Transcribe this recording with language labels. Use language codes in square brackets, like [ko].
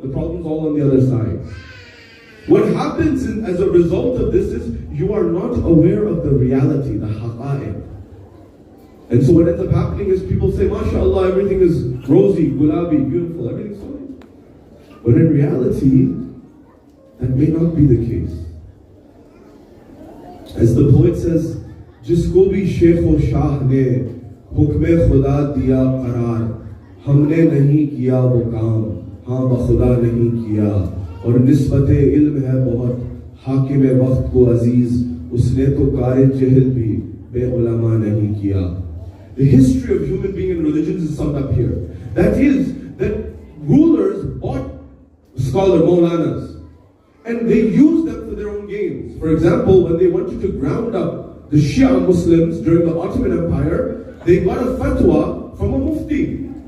[en] The problem's all on the other side. What happens as a result of this is you are not aware of the reality, the haqa'iq. And so what ends up happening is people say, MashaAllah, everything is rosy, gulabi, beautiful, everything's fine. But in reality, that may not be the case. As the poet says, [hi] जिसको भी शेख व शाह ने हुक्म खुदा दिया करार, हमने नहीं किया वो काम, हाँ बखुदा नहीं किया, और निस्बत इल्म है बहुत, हाकिम वक्त को अजीज, उसने तो कार जहल भी be-ulama nahi kiya. [en] The history of human being and religions is summed up here. That is, that rulers bought scholar Maulanas and they used them for their own gains. For example, when they wanted to ground up the Shia Muslims during the Ottoman Empire, they got a fatwa from a mufti.